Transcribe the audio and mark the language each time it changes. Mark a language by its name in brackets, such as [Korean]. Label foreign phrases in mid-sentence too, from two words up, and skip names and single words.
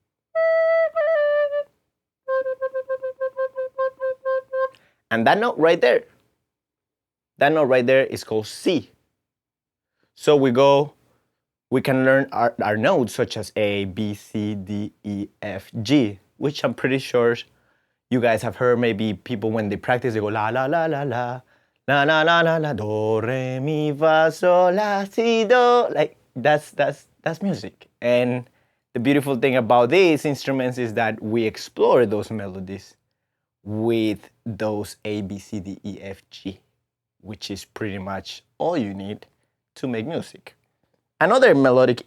[English] And that note right there is called C. So we can learn our notes such as A, B, C, D, E, F, G, which I'm pretty sure you guys have heard. Maybe people, when they practice, they go la la la la la, la la la la la, do, re, mi, fa, sol, la, si, do. Like that's music. And the beautiful thing about these instruments is that we explore those melodies with those A, B, C, D, E, F, G, which is pretty much all you need to make music.